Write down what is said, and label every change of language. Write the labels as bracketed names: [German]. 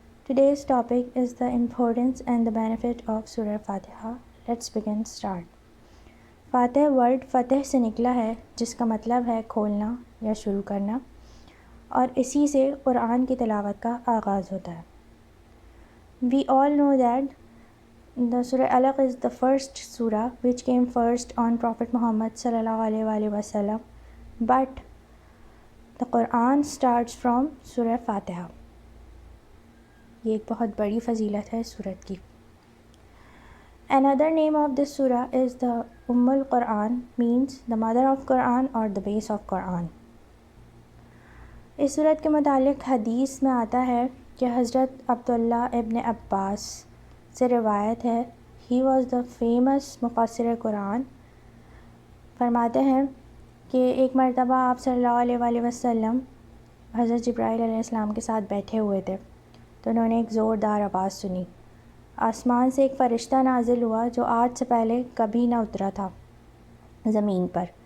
[English] Today's topic is the importance and the benefit of Surah Fatiha. Let's begin. Start. [Urdu] فاتح word فتح سے نکلا ہے جس کا مطلب ہے کھولنا یا شروع کرنا، اور اسی سے قرآن کی تلاوت کا آغاز ہوتا ہے. [English] We all know that the Surah Alaq is the first surah which came first on Prophet Muhammad sallallahu alaihi wasallam, but the Quran starts from Surah Fatiha. [Urdu] یہ ایک بہت بڑی فضیلت ہے اس سورت کی. [English] Another name of this surah is the Quran, means the mother of Quran or the base of Quran. [Urdu] اس صورت کے متعلق حدیث میں آتا ہے کہ حضرت عبداللہ ابن عباس سے روایت ہے. [English] He was the famous مفسر قرآن. [Urdu] فرماتے ہیں کہ ایک مرتبہ آپ صلی اللہ علیہ وسلم حضرت جبرائیل علیہ السلام کے ساتھ بیٹھے ہوئے تھے تو انہوں نے ایک زوردار آواز سنی. آسمان سے ایک فرشتہ نازل ہوا جو آج سے پہلے کبھی نہ اترا تھا زمین پر.